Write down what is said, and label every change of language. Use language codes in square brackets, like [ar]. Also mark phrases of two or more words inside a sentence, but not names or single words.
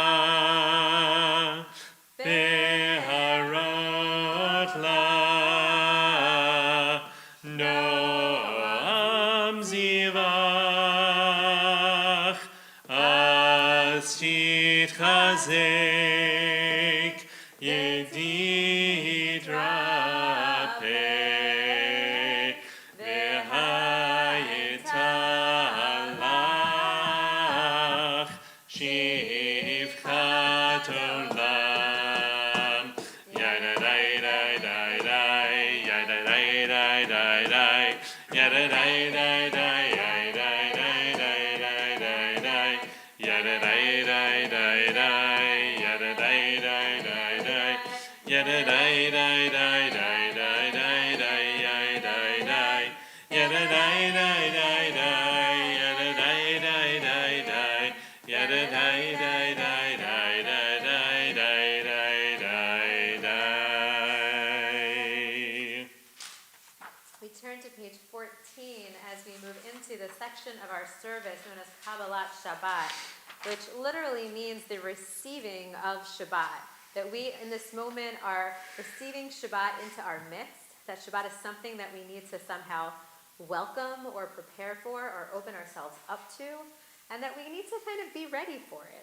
[he] בהרות לה נועם זיווך, אז תתחזק ידיד רפה, והייתה לך שפחת עולם. ידה די די די די, ידה די די די די, ידה די די די די, yada dai dai dai dai, yada dai dai dai dai, yada dai dai dai dai dai dai dai, yada dai dai dai dai, yada dai dai dai dai, yada dai dai dai dai dai dai dai dai. [en] We turn to page 14 as we move into the section of our service known as Kabbalat Shabbat, which literally means the receiving of Shabbat. That we, in this moment, are receiving Shabbat into our midst. That Shabbat is something that we need to somehow welcome or prepare for or open ourselves up to, and that we need to kind of be ready for it.